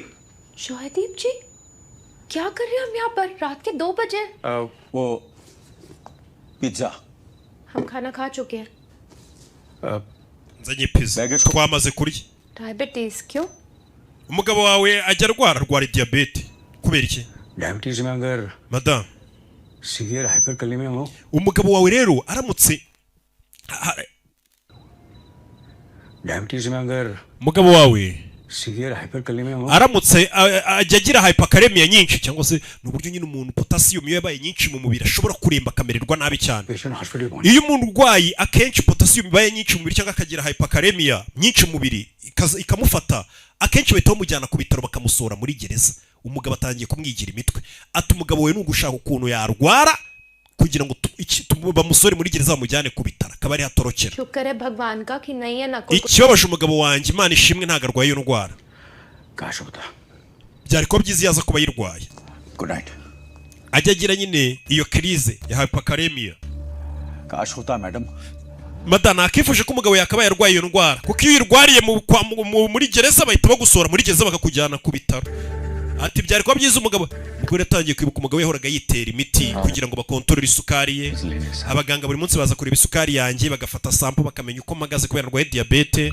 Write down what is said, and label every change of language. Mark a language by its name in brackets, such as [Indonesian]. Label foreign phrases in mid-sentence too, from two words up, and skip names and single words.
[Hindi] शोहदीप जी क्या कर रहे हैं हम यहाँ पर रात के 2 बजे? वो पिज्जा हम खाना खा चुके हैं. [Kinyarwanda] nzanye pizza twamaze kurya. [Hindi] डायबिटीज क्यों? [Kinyarwanda] umugabo wawe ajya arwara diabete kubera iki? [Hindi] डायबिटीज में अगर madam [English] severe hyperkalemia [Hindi] हो. [Kinyarwanda] umugabo wawe rero aramutse [Hindi] डायबिटीज में अगर [Kinyarwanda] umugabo wawe [English] severe hyperkalemia [Hindi] हो [Kinyarwanda] aramutse ajya agira hyperkalemia nyinshi cyangwa se n'uburyo nyine umuntu potassium yabaye nyinshi mu mubiri ashobora kuremba akamererwa nabi cyane. [English] patient hospital [Hindi] पहुंच [Kinyarwanda] iyo umuntu urwaye akenshi potassium ibaye nyinshi mu mubiri cyangwa akagira hyperkalemia nyinshi mu mubiri ikamufata, akenshi bahita bamujyana ku bitaro bakamusohora muri gereza. Umugabo atangiye kumwigira imitwe ati umugabo we n'ugushaka ukuntu yarwara kugira ngo bamusore muri gereza bamujyane ku bitaro akaba ari hatorokera. [Hindi] शुक्र है भगवान का कि नहीं है ना [Kinyarwanda] ikibabaje umugabo wanjye Imana ishimwe ntago arwaye iyo ndwara. [Hindi] काश होता. [Kinyarwanda] byari kuba byiza yaza kuba yirwaye. [English] good night. [Kinyarwanda] ajya agira nyine iyo crise ya hyperkalemia. [Hindi] काश होता मैडम. [Kinyarwanda] Madana akifuje ko umugabo yakabaye yarwaye iyo ndwara kuko iyo yirwariye muri gereza bahita bagusora muri gereza bakakujyana ku bitaro. Ati byari kuba byiza umugabo atangiye kwibuka umugabo yahoraga yitera imiti kugira ngo bakontorore isukari ye. Abaganga buri munsi baza kureba isukari yanjye bagafata sample bakamenya uko mpagaze kubera ndwaye diabete.